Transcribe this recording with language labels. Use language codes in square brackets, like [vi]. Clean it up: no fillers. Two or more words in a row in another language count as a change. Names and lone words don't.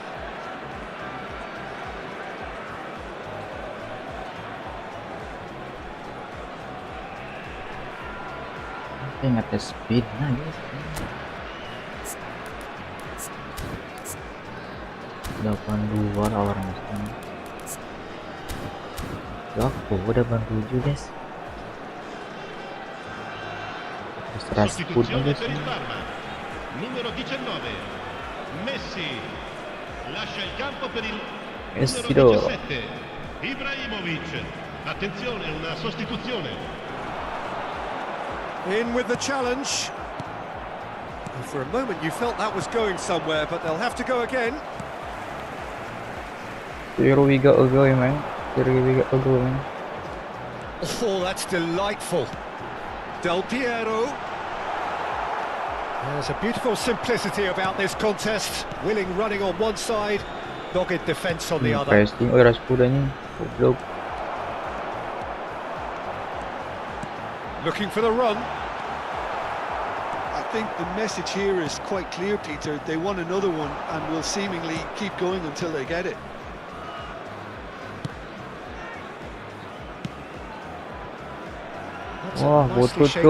[id] Ingat speed, nah guys. 82 orang sekarang. Aku udah 87 guys. [it] Sostituzione per il Parma. Numero 19 Messi lascia il campo per il numero 17 Ibrahimovic. Attenzione, una sostituzione. [en] In with the challenge. For a moment you felt that was going somewhere, but they'll have to go again. Here we go again, man. Oh, that's delightful. Del Piero. There's a beautiful simplicity about this contest. Willing running on one side, dogged defence on the other. [id] Pressing, Raspudanya. Goblok. [en] Looking for the run. I think the message here is quite clear, Peter. They want another one and will seemingly keep going until they get it. [id] Wah, botol cuk.